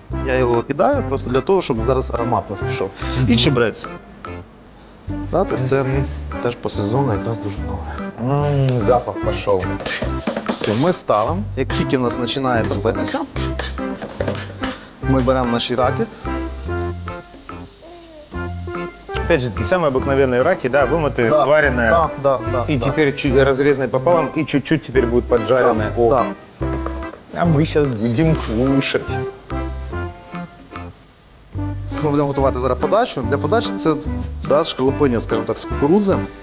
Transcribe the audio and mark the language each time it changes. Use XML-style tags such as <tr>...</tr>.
<uk>Я його кидаю просто для того, щоб зараз аромат у нас пішов. І чебрець. Да, тобто це теж по сезону якраз дуже добре. Запах пішов. Все, ми ставимо. Як тільки в нас починає топитися, ми беремо наші раки.</uk> <ru>Опять же, самые обыкновенные раки, да, вымытые, сваренные. Да. И теперь чуть разрезанные пополам, и чуть-чуть теперь будет поджаренные. Да. А мы сейчас будем кушать.</ru> <uk>Ми будемо готувати зараз подачу. Для подачі це да, шкарлупиня, скажімо так, з кукурудзи.</uk>